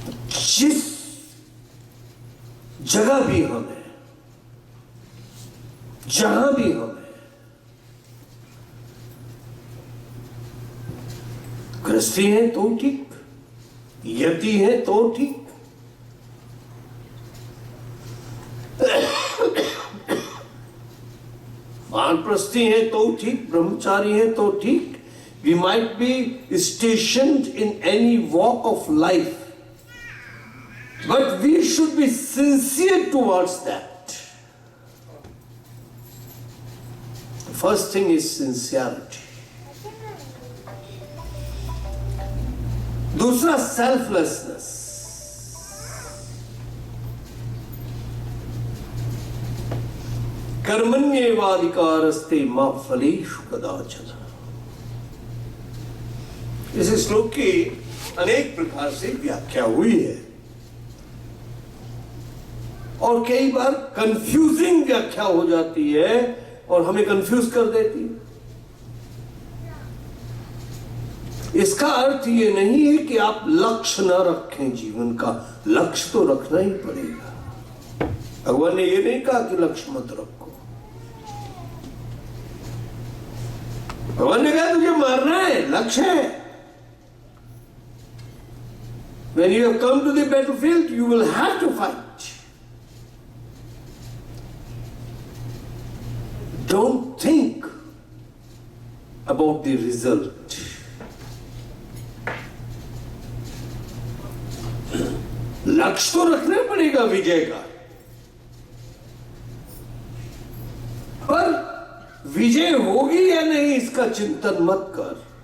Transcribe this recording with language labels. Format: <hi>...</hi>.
<hi>जिस जगह भी हम हैं, जहां भी हम हैं, गृहस्थी है तो ठीक, यति है तो ठीक, वानप्रस्थी है तो ठीक, ब्रह्मचारी है तो ठीक।</hi> <en>We might be stationed in any walk of life, but we should be sincere towards that. The first thing is sincerity.</en> <hi>दूसरा selflessness.</hi> <sa>कर्मण्येवाधिकारस्ते मा फलेषु कदाचन।</sa> <hi>इस श्लोक की अनेक प्रकार से व्याख्या हुई है और कई बार कंफ्यूजिंग व्याख्या हो जाती है और हमें कंफ्यूज कर देती है। इसका अर्थ ये नहीं है कि आप लक्ष्य ना रखें, जीवन का लक्ष्य तो रखना ही पड़ेगा। भगवान ने ये नहीं कहा कि लक्ष्य मत रखो। भगवान ने कहा तुझे मारना है, लक्ष्य है।</hi> <en>When you have come to the battlefield, you will have to fight. Don't think about the result.</en> <hi>लक्ष्य तो रखना पड़ेगा विजय का, पर विजय होगी या नहीं इसका चिंतन मत कर।</hi>